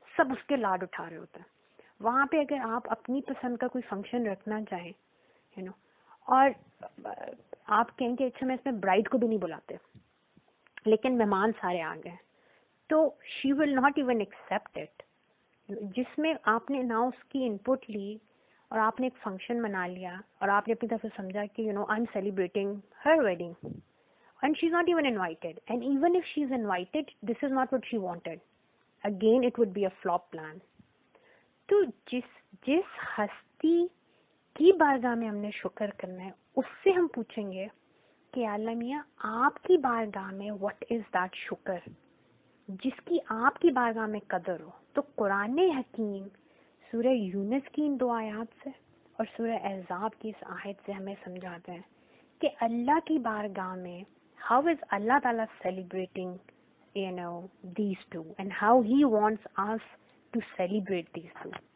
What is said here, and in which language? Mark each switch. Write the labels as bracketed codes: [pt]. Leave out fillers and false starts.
[ur] سب اس کے لاڈ اٹھا رہے ہوتے ہیں. وہاں پہ اگر آپ اپنی پسند کا کوئی فنکشن رکھنا چاہیں اور آپ کہیں کہ اچھا میں اس میں برائڈ کو بھی نہیں بلاتے لیکن مہمان سارے آ گئے، تو [en] She will not even accept it. [ur] جس میں آپ نے نہ اس کی انپٹ لی اور آپ نے ایک فنکشن منا لیا اور آپ نے اپنی طرف سے سمجھا کہ [en] I am celebrating her wedding and she is not even invited. And even if she is invited this is not what she wanted. Again it would be a flop plan. [ur] تو جس ہستی کی بارگاہ میں ہم نے شکر کرنا ہے اس سے ہم پوچھیں گے کہ اللہ میاں آپ کی بارگاہ میں [en] what is that [ur] شکر جس کی آپ کی بارگاہ میں قدر ہو. تو قرآن حکیم سورہ یونس کی ان دو آیات سے اور سورہ احزاب کی اس آیت سے ہمیں سمجھاتے ہیں کہ اللہ کی بارگاہ میں [en] how is [ur] اللہ تعالیٰ [en] celebrating these two and how he wants us to celebrate these two.